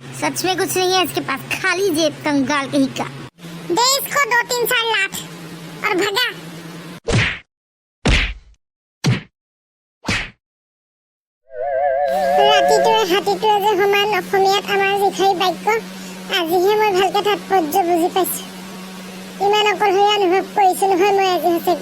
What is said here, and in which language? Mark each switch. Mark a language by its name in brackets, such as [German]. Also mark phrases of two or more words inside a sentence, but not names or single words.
[Hindi] सच में कुछ नहीं है इसके पास, खाली जेब कंगाल कहीं का। दे इसको 2-3 लाख और भगा। [Assamese] হাতীটোৱে যে সমান অসমীয়াত আমাৰ যিখাৰি বাক্য আজিহে মই ভালকে তাৎপৰ্য বুজি পাইছো। ইমান অকলশৰীয়া অনুভৱ কৰিছো নহয় মই আজি সঁচাকে।